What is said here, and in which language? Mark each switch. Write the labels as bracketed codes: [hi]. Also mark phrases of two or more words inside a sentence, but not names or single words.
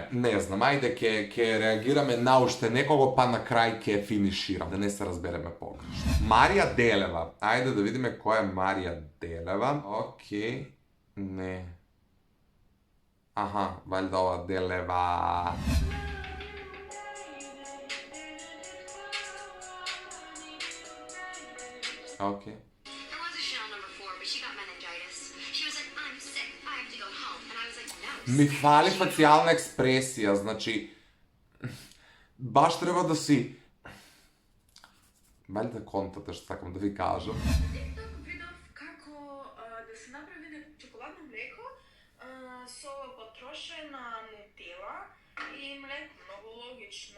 [mk] Не знам, ајде ќе реагираме на уште некого, па на крај ќе финиширам, да не се разбереме погрешно. Марија Делева. Ајде да видиме која е Марија Делева. Океј, не. Аха, валјда ова Делева. [en] Okay. I went to Chanel number 4, but she got meningitis. She was like, I'm sick, I have to go home. And I was like, no. [mk] Ми фали фацијална експресија, значи баш треба да си валјда контате што сакам да ви кажам. TikTok видов како да се направи чоколадно млеко со потрошена нутела и млеко, многу логично.